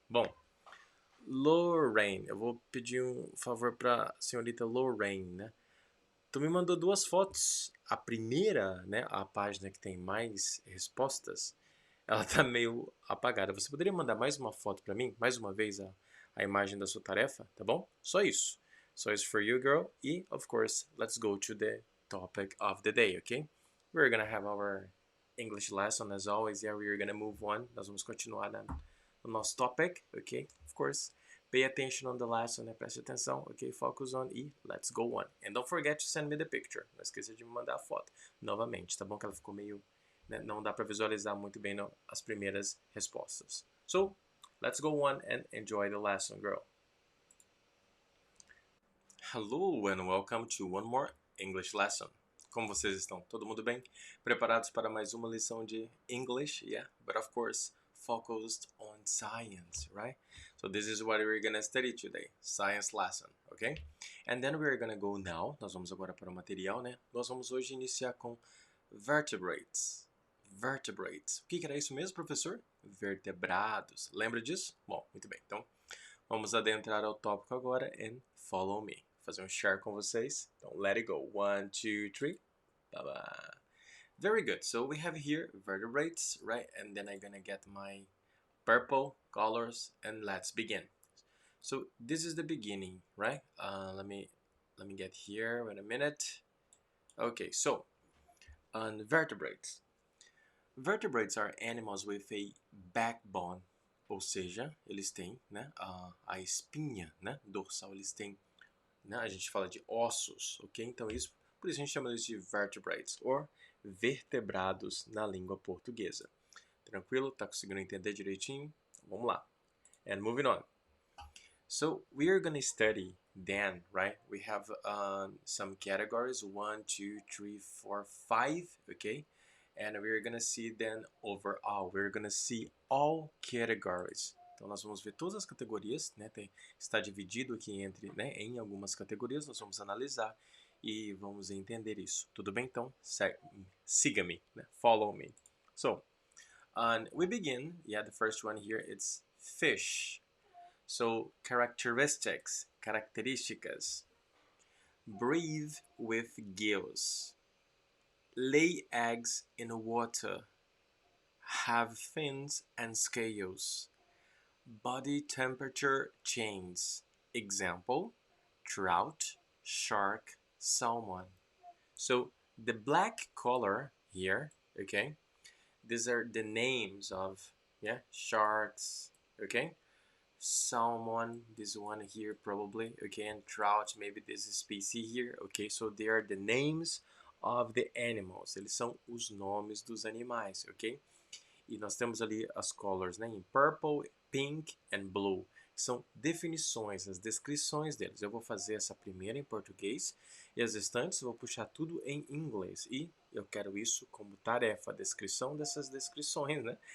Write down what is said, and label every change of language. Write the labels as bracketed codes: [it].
[pt] Bom, Lorraine, eu vou pedir um favor para a senhorita Lorraine, né? Tu me mandou duas fotos. A primeira, né, a página que tem mais respostas, ela tá meio apagada. Você poderia mandar mais uma foto para mim? Mais uma vez a imagem da sua tarefa, tá bom? Só isso. Só isso [en] for you, girl. E, of course, let's go to the topic of the day, okay? We're gonna have our English lesson as always. Yeah, we're gonna move on. [pt] Nós vamos continuar no nosso topic, okay? [en] Of course. Pay attention on the lesson, né? [pt] Preste atenção, [en] ok? Focus on e let's go on. And don't forget to send me the picture. [pt] Não esqueça de me mandar a foto novamente, tá bom? Que ela ficou meio... né? Não dá para visualizar muito bem as primeiras respostas. [en] So, let's go on and enjoy the lesson, girl. Hello and welcome to one more English lesson. [pt] Como vocês estão? Todo mundo bem? Preparados para mais uma lição de English? [en] Yeah, but of course, focused on science, right? So this is what we're gonna study today, science lesson, okay? And then we're gonna go now, [pt] nós vamos agora para o material, né? Nós vamos hoje iniciar com vertebrates. Vertebrates. O que era isso mesmo, professor? Vertebrados. Lembra disso? Bom, muito bem. Então, vamos adentrar ao tópico agora [en] and follow me. [pt] Vou fazer um share com vocês. [en] Então, let it go. 1, 2, 3. Bye-bye. Very good. So we have here vertebrates, right? And then I'm gonna get my purple colors and let's begin. So this is the beginning, right? Let me get here. Wait a minute. Okay, so on vertebrates. Vertebrates are animals with a backbone, [pt] ou seja, eles têm, né, a espinha, né, dorsal, eles têm, né, a gente fala de ossos, ok? Então isso, por isso a gente chama eles de vertebrates, ou vertebrados na língua portuguesa. Tranquilo? Tá conseguindo entender direitinho? Vamos lá. [en] And moving on. So we are gonna study then, right? We have some categories, 1, 2, 3, 4, 5, okay? And we're gonna see then overall. We're gonna see all categories. [pt] Então nós vamos ver todas as categorias, né? Está dividido aqui entre, né, em algumas categorias. Nós vamos analisar e vamos entender isso. Tudo bem? Então siga-me, né? [en] Follow me. So we begin. Yeah, the first one here it's fish. So characteristics, características. Breathe with gills. Lay eggs in water. Have fins and scales. Body temperature changes. Example, trout, shark, salmon. So the black color here, okay, these are the names of, yeah, sharks, okay, salmon, this one here probably, okay, and trout, maybe this species here, okay, so they are the names of the animals, [pt] eles são os nomes dos animais, [en] ok? [pt] E nós temos ali as colors, né, em purple, [en] pink and blue, [pt] são definições, as descrições deles. Eu vou fazer essa primeira em português e as restantes eu vou puxar tudo em inglês. E eu quero isso como tarefa, a descrição dessas descrições, né?